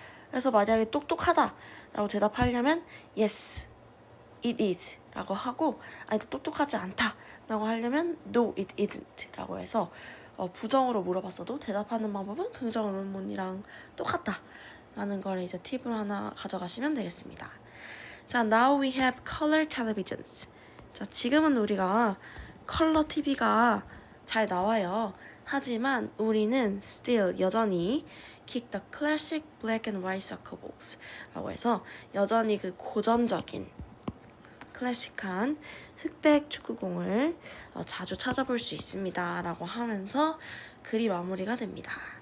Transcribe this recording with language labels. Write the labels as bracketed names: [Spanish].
[Korean] 그래서 만약에 똑똑하다 라고 대답하려면 [English] yes, it is [Korean] 라고 하고, 아니 똑똑하지 않다 라고 하려면 [English] no, it isn't [Korean] 라고 해서 부정으로 물어봤어도 대답하는 방법은 긍정 의문문이랑 똑같다 라는 걸 이제 팁을 하나 가져가시면 되겠습니다. [English] 자, now we have color televisions. [Korean] 자, 지금은 우리가 컬러 TV가 잘 나와요. 하지만 우리는 still 여전히 [English] keep the classic black and white soccer balls [Korean] 라고 해서 여전히 그 고전적인 클래식한 흑백 축구공을 자주 찾아볼 수 있습니다 라고 하면서 글이 마무리가 됩니다.